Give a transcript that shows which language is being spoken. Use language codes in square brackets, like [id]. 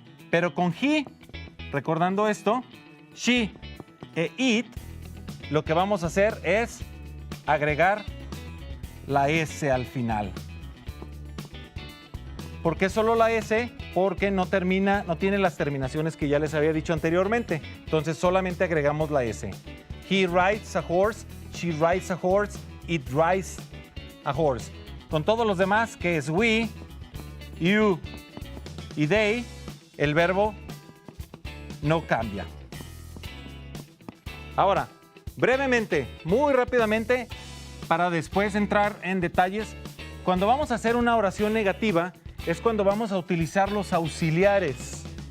[es] Pero con he, recordando esto, she e it, lo que vamos a hacer es agregar la S al final. ¿Por qué solo la S? Porque no tiene las terminaciones que ya les había dicho anteriormente. Entonces solamente agregamos la S. [en] He rides a horse, she rides a horse, it rides a horse. [es] Con todos los demás, que es we, you y they, el verbo no cambia. Ahora, Brevemente, muy rápidamente, para después entrar en detalles, cuando vamos a hacer una oración negativa es cuando vamos a utilizar los auxiliares.